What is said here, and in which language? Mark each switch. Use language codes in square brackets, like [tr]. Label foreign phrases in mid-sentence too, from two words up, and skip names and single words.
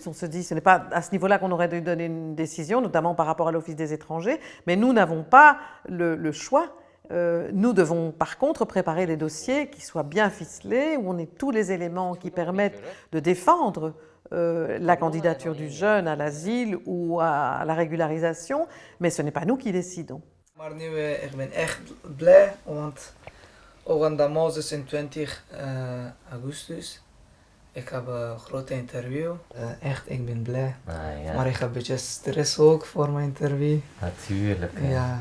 [fr] On se dit ce n'est pas à ce niveau-là qu'on aurait dû donner une décision, notamment par rapport à l'Office des étrangers, mais nous n'avons pas le choix. Nous devons par contre préparer des dossiers qui soient bien ficelés, où on ait tous les éléments qui permettent de défendre la candidature du jeune à l'asile ou à la régularisation, mais ce n'est pas nous qui décidons. [nl] Maar nu, ik ben echt blij, want ook Moses in 20 augustus. Ik heb een grote interview. Echt, ik ben blij. Ja. Maar ik heb een beetje stress ook voor mijn interview. Natuurlijk. Ja,